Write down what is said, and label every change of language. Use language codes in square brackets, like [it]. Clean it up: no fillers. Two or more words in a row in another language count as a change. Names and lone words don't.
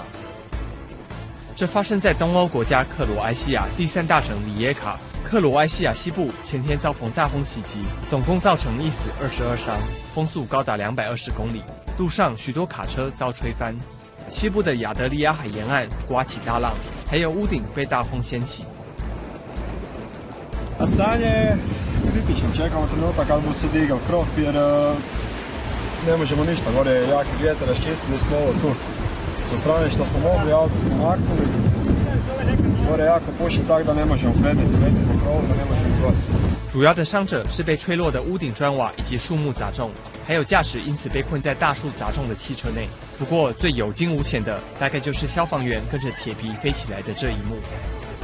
[zh] 这发生在东欧国家克罗埃西亚第3大城里耶卡。克罗埃西亚西部前天遭逢大风袭击，总共造成1死22伤，风速高达220公里，路上许多卡车遭吹翻。西部的亚得里亚海沿岸刮起大浪，还有屋顶被大风掀起。 [hr] A stanje je kritično, čekamo trenutak kad bo se digel krov jer ne možemo ništa, gore je jaki vjetar, raščistili smo ovo tu sa strane što smo mogli, auto smo maknuli, gore je jako puši tak da ne možemo predniti po krovu, da ne možemo gore. [zh] 主要的伤者是被吹落的屋顶砖瓦以及树木砸中，还有驾驶因此被困在大树砸中的汽车内。不过最有惊无险的，大概就是消防员跟着铁皮飞起来的这一幕。